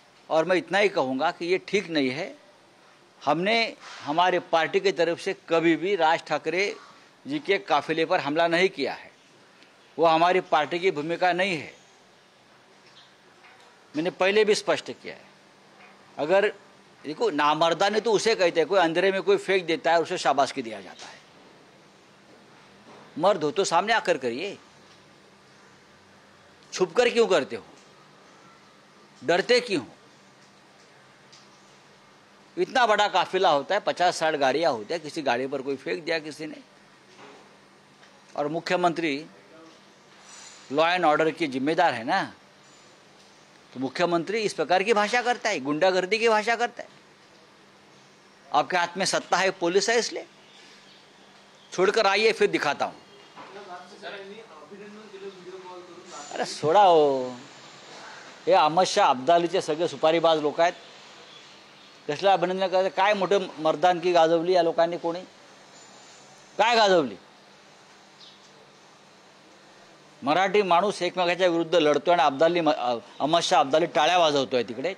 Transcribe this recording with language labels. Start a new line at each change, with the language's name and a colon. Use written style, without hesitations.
Hindi: और मैं इतना ही कहूँगा कि ये ठीक नहीं है. हमने हमारे पार्टी की तरफ से कभी भी राज ठाकरे जी के काफिले पर हमला नहीं किया है. वो हमारी पार्टी की भूमिका नहीं है. मैंने पहले भी स्पष्ट किया है. अगर देखो, नामर्दानी तो उसे कहते हैं, कोई अंधेरे में कोई फेंक देता है, उसे शाबाशी दिया जाता है. मर्द हो तो सामने आकर करिए. छुपकर क्यों करते हो? डरते क्यों? इतना बड़ा काफिला होता है, 50-60 गाड़ियां होती है, किसी गाड़ी पर कोई फेंक दिया किसी ने. और मुख्यमंत्री लॉ एंड ऑर्डर की जिम्मेदार है ना, तो मुख्यमंत्री इस प्रकार की भाषा करता है, गुंडागर्दी की भाषा करता है. आपके हाथ में सत्ता है, पुलिस है, इसलिए छोड़कर आइए, फिर दिखाता हूं.
Marathi: अरे सोडा हो. हे अहमद शाह अब्दालीचे सगळे सुपारीबाज लोक आहेत. कसला अभिनंदन करते? काय मोठे मर्दानकी गाजवली या लोकांनी. कोणी काय गाजवली? मराठी माणूस एकमेकाच्या विरुद्ध लढतोय आणि अहमद शाह अब्दाली टाळ्या वाजवतोय तिकडे.